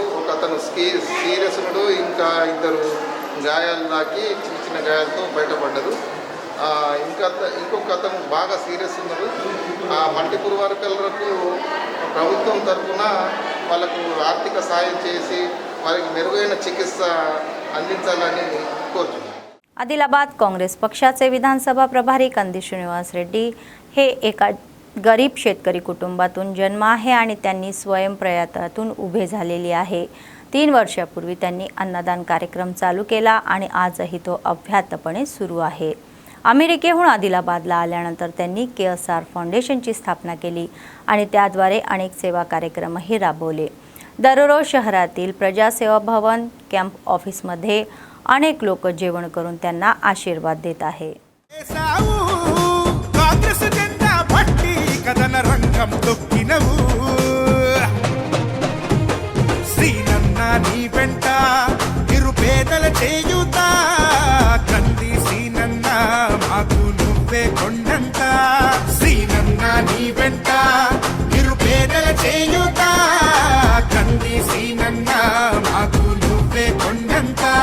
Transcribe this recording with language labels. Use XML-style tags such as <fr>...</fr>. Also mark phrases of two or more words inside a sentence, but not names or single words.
<te>ఒక అతను సీరియస్నుడు, ఇంకా ఇద్దరు గాయాలు దాకి చిన్న చిన్న గాయాలతో బయటపడ్డారు. ఇంకొక అతను బాగా సీరియస్ ఉన్నారు. ఆ</te> <en>multiple workerlaku</en> <te>ప్రభుత్వం తరఫున వాళ్ళకు ఆర్థిక సాయం చేసి వారికి మెరుగైన చికిత్స అందించాలని కోరుతున్నాను.</te> <mr>आदिलाबाद काँग्रेस पक्षाचे विधानसभा प्रभारी कंदी श्रीनिवास रेड्डी हे एका गरीब शेतकरी कुटुंबातून जन्म आहे आणि त्यांनी स्वयंप्रयत्नातून उभे झालेले आहे. 3 वर्षापूर्वी त्यांनी अन्नदान कार्यक्रम चालू केला आणि आजही तो अव्याहतपणे सुरू आहे. अमेरिकेहून आदिलाबादला आल्यानंतर त्यांनी KSR फाउंडेशनची स्थापना केली आणि त्याद्वारे अनेक सेवा कार्यक्रमही राबवले. दररोज शहरातील प्रजासेवा भवन</mr> <en>camp officemadhye</en> <mr>अनेक लोक जेवण करून त्यांना आशीर्वाद देत आहे.</mr> <te>काँग्रेस जెండా పట్టి కదన రంగం తొక్కినవు శ్రీనన్న నీ వెంట నిరుపేదల చేయుత కంది శ్రీనన్న మాకు నువ్వే కొండంత శ్రీనన్న నీ వెంట నిరుపేదల చేయుత కంది శ్రీనన్న మాకు నువ్వే కొండంత</te>